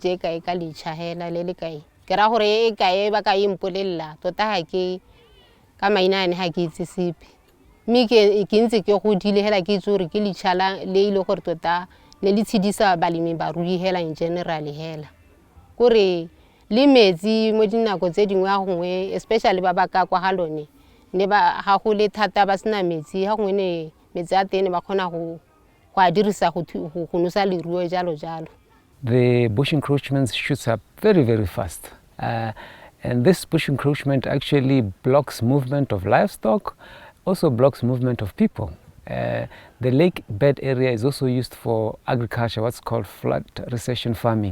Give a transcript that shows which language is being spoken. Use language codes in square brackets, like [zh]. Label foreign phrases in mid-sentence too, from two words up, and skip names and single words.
[tn] e kae ka lecha hela le kae ke ra gore e kae ba ka impolella tota ha ke ka maina ne ha ke itse sepe mme ke ntse ke godile hela ke itse gore ke lechala le ile gore tota le tshedisa balemi ba rui hela [en] in general [tn] hela gore le metsi mo dinako tse dingwe a gongwe especially ba ka kwa halone ne ba ha go le thata ba sena metsi ha gongwe ne metsi a teng ba khona go a dirisa go nosa leruo jalo jalo. [en] The bush encroachment shoots up very, very fast. And this bush encroachment actually blocks movement of livestock, also blocks movement of people. The lake bed area is also used for agriculture, what's called flood recession farming.